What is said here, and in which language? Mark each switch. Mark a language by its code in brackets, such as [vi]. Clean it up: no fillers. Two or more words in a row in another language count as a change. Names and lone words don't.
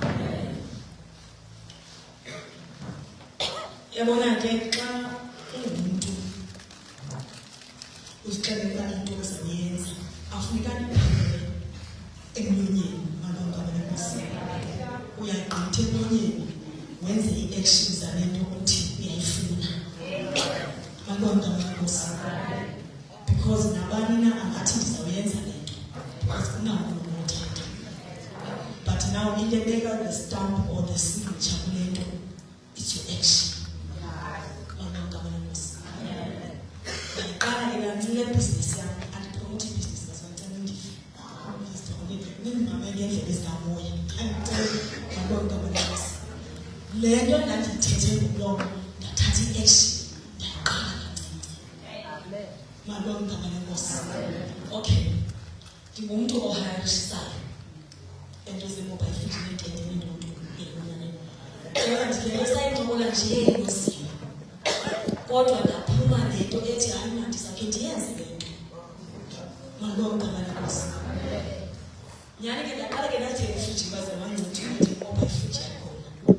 [xh] Yabona ke xa ungumuntu uzixelela into ozayenza afunekani phele emlonyeni malomntana Nkosi. Uyagqitha emlonyeni wenze i-action zalento othi uyayifuna malomntana Nkosi. Because nabani na angathi ndizawuyenza lento because unamntu onothetha. [en] But now ilebeka the stamp or the signature kulento, it's your action. [xh] Ndaqala business yam andipromote business ngazantana ndife. Nindimamele ngendlela ezikamoya. Le nto ndandiyithethe ngomlomo ndathatha i-action ndaqala kancinci. Malomntana Nkosi. Okay, ndingumuntu ohayarishisayo ento ze-mobile fit netente nendondo elunyaneni. Ndisayincokola nje nosini. Kodwa ndaphuma nento ethi hayi mna ndizakhe ndiyenze le nto. Malomntana Nkosi. Nyhani ke ndaqala ke opportunity ngoba ifuthi yakhona.